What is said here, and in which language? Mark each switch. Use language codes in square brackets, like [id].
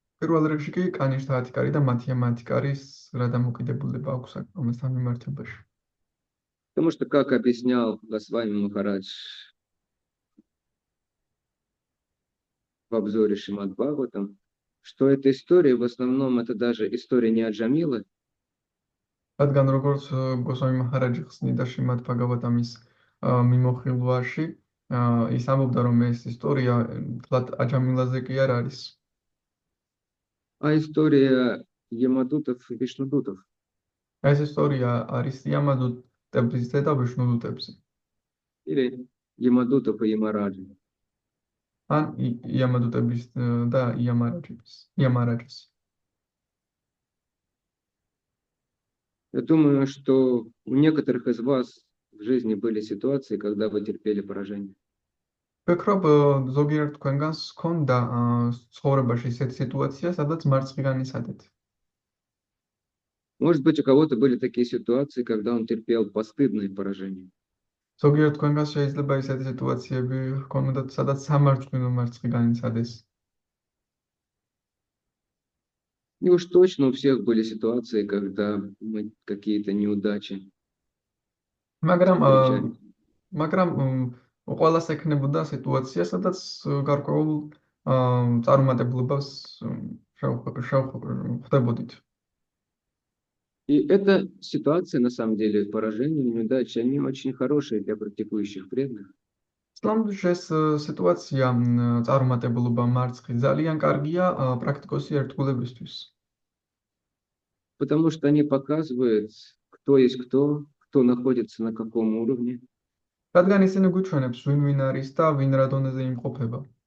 [ka] პირველ რიგში კი კანიშთა ათიკარი და მათია მათიკარის რა დამოკიდებულება აქვს ამასთან მიმართებაში. [ru] Потому что, как объяснял Госвами Махарадж в обзоре Шримад Бхагаватам, что эта история в основном это даже история не от Джамилы, [ka] რადგან როგორც გოსვამი მაჰარაჯი ხსნიდა შრიმად ბჰაგავატამის მიმოხილვაში, ის ამბობდა, რომ ეს ისტორია თლად აჯამილაზე კი არ არის, [ru] а история Ямадутов и Вишнудутов. [ka] ეს ისტორია არის იამადუტებზე და ვიშნუდუტებზე. [ru] Или Ямадутов и Ямараджи. [ka] ან იამადუტების და იამარაჯის. [ru] Я думаю, что у некоторых из вас в жизни были ситуации, когда вы терпели поражение. [ka] ვფიქრობ, ზოგიერთ თქვენგანს ჰქონდა ცხოვრებაში ისეთი სიტუაცია, სადაც მარცხი განიცადეთ. [ru] Может быть, у кого-то были такие ситуации, когда он терпел постыдные поражения. [ka] ზოგიერთ თქვენგანს შეიძლება ისეთი სიტუაციები ჰქონდათ, სადაც სამარჯვენო მარცხი განიცადეს. [ru] И уж точно у всех были ситуации, когда мы какие-то неудачи встречали. [ka] მაგრამ ყველას ექნებოდა სიტუაცია, სადაც გარკვეულ წარუმატებლობას ხვდებოდით. [ru] И эта ситуация, на самом деле, поражение, неудачи, они очень хорошие для практикующих преданных. [ka] ისლამში ეს სიტუაცია წარუმატებლობა მარცხი ძალიან კარგია პრაქტიკოსი ერთგულებისთვის. [ru] Потому что они показывают, кто есть кто находится на каком уровне. [ka] რადგან ისინი გვიჩვენებს ვინ არის და ვინ რა დონეზე იმყოფება.